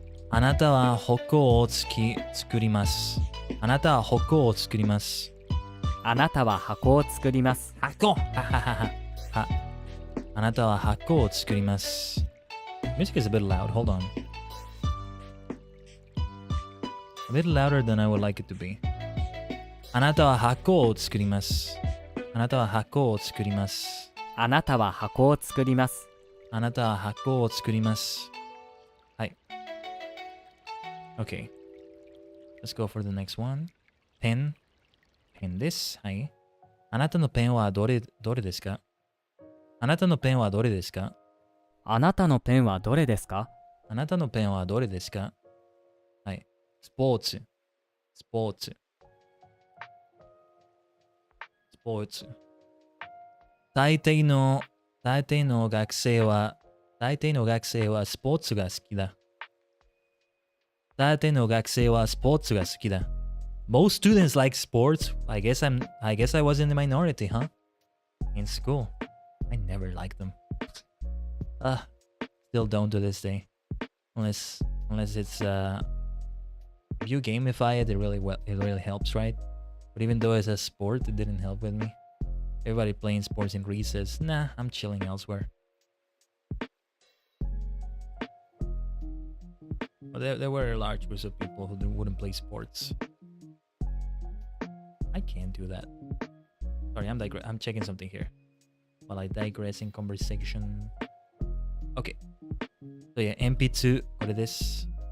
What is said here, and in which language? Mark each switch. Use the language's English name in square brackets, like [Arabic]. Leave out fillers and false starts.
[Japanese] あなたは矛を作ります。あなたは矛を作ります。あなたは箱を作ります。箱ははははは。あなたは箱を作ります。 [English] Music is a bit loud. Hold on. A bit louder than I would like it to be. [Japanese] あなたは箱を作ります。あなたは箱を作ります。あなたは箱を作ります。あなたは箱を作ります。 [English] はい。Okay. Let's go for the next one. Pen. [Japanese] Pen です。はい。あなたのペンはどれですか？あなたのペンはどれですか？あなたのペンはどれですか？あなたのペンはどれですか？はい。スポーツ。スポーツ。スポーツ。大抵の学生はスポーツが好きだ。大抵の学生はスポーツが好きだ。 [English] Most students like sports. I guess I was in the minority, huh? In school. I never liked them. Still don't to this day. Unless it's if you gamify it, it really helps, right? But even though it's a sport, it didn't help with me. Everybody playing sports in Greece says, nah, I'm chilling elsewhere. But there were large groups of people who wouldn't play sports. I can't do that. Sorry, I'm checking something here. While I digress in conversation. Okay. So yeah, [Japanese] 鉛筆、これです。